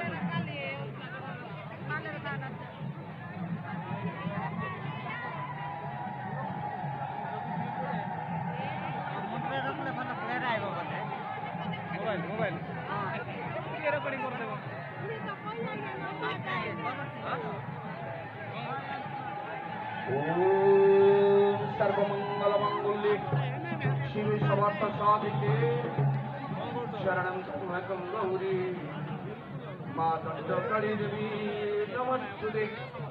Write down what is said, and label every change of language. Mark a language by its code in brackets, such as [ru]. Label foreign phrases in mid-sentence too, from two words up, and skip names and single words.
[or] ମୁଣ୍ଡରେ ରଖିଲେ ଭଲ ପ୍ଲେୟର ଆଇବ ବୋଧେ ମୋବାଇଲ ଟିକେ ରେକର୍ଡିଂ କରିଦେବ। [sa] ओम सर्वमंगल मंगल्ये शिवे सर्वार्थ साधिके शरणं त्र्यंबकं गौरी माता काली देवी नमस्तुते।